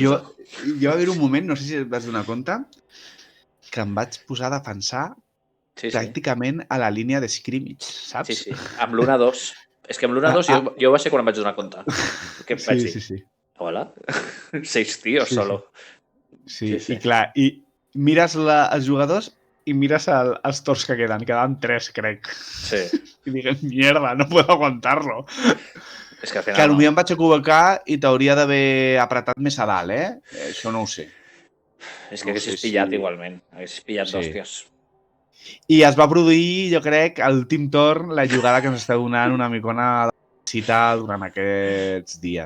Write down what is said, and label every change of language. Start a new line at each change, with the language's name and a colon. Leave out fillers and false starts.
Catalan: Jo va haver un moment, no sé si et vas donar compte, que em vaig posar a defensar pràcticament a la línia de scrimmage, saps? Sí. Amb l'1-2. És que amb l'1-2 jo va ser quan em vaig donar compte. Què em vaig dir? Sí.
Spanish: Hola? 6 tios solo.
Catalan: Sí, i clar, i mires els jugadors i mires els torns que queden 3, crec. Sí. I digues,
Spanish: mierda, no puedo aguantar-lo.
Catalan: És que al final que potser em vaig equivocar i t'hauria d'haver apretat més a dalt, Això no ho sé. És que haguessis pillat igualment. Haguessis pillat d'hòsties. I es va produir, jo crec, a l'últim torn, la jugada que ens està donant una micona de cita durant aquests dies.